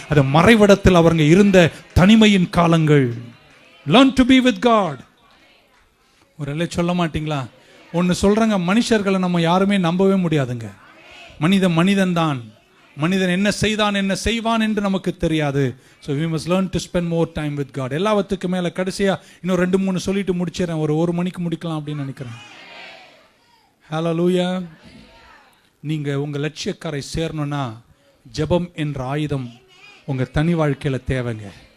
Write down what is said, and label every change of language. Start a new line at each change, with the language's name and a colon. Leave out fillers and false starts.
Tamil: அது மறைவிடத்தில் அவங்க இருந்த தனிமையின் காலங்கள்.
English: Learn to be with God.
Tamil: ஒரு சொல்ல மாட்டீங்களா? ஒன்னு சொல்றாங்க, மனுஷர்களை நம்ம யாருமே நம்பவே முடியாதுங்க. மனிதன் தான். மனிதன் என்ன செய்தான் என்ன செய்வான் என்று நமக்கு தெரியாது.
English: So we must learn to spend more time with God.
Tamil: எல்லாவற்றுக்கு மேல கடைசியா இன்னும் 2-3 சொல்லிட்டு முடிச்சிடறேன். ஒரு மணிக்கு முடிக்கலாம் அப்படின்னு நினைக்கிறேன். ஹalleluya. நீங்க உங்க லட்சியக்கரை சேரணும்னா ஜெபம் என்ற ஆயுதம் உங்க தனி வாழ்க்கையில தேவைங்க.